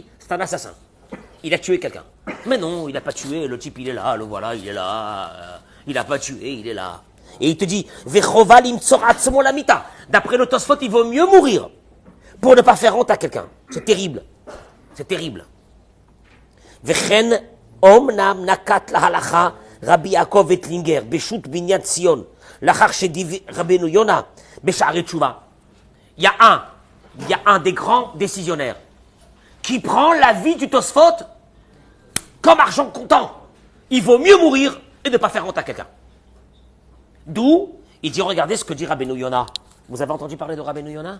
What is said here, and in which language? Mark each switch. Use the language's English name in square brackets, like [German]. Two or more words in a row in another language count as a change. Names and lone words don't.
[French] C'est un assassin. Il a tué quelqu'un. Mais non, il n'a pas tué. Le type, il est là. Le voilà, il est là. Il n'a pas tué, il est là. Et il te dit, d'après le Tosfot, il vaut mieux mourir pour ne pas faire honte à quelqu'un. C'est terrible. C'est terrible. [Hebrew] אמנם נקט להלכה רבי יעקב אטלינגר, בשו"ת בנין ציון, לאחר שדיבר רבינו יונה, בשערי תשובה. [French] il y a un des grands décisionnaires qui prend la vie du Tosfot comme argent comptant. Il vaut mieux mourir et ne pas faire honte à quelqu'un. D'où, il dit, regardez ce que dit Rabbeinu Yona. Vous avez entendu parler de Rabbeinu Yona?